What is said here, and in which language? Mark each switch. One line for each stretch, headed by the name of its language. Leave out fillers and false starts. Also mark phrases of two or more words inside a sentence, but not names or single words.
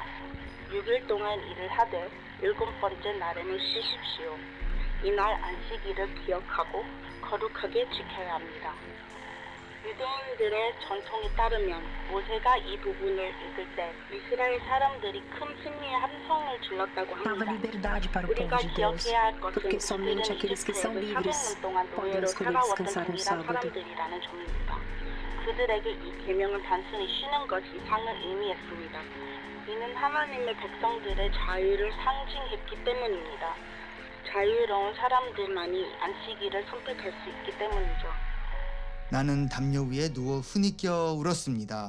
Korean: 6일 동안 일을 하되 7번째 날에는 쉬십시오. 이날 안식일을 기억하고 거룩하게 지켜야 합니다. 유대인들의 전통에 따르면 모세가 이 부분을 읽을 때 이스라엘 사람들이 큰 승리의 함성을 질렀다고
Portuguese: Dava
Korean: 합니다.
Portuguese: liberdade para o povo
Korean: 우리가
Portuguese: de Deus,
Korean: 기억해야 할 것은
Portuguese: porque somente
Korean: 그들은
Portuguese: aqueles que são
Korean: 이스라엘을
Portuguese: livres
Korean: 400년 동안
Portuguese: podem
Korean: 노예로
Portuguese: escolher
Korean: 살아왔던
Portuguese: descansar no
Korean: 동일한
Portuguese: sábado.
Korean: 사람들이라는 점입니다. 그들에게 이 계명은 단순히 쉬는 것이 상을 의미했습니다. 이는 하나님의 백성들의 자유를 상징했기 때문입니다. 자유로운 사람들만이 안식일을 선택할 수 있기 때문이죠. 나는 담요 위에 누워 흐느껴 울었습니다.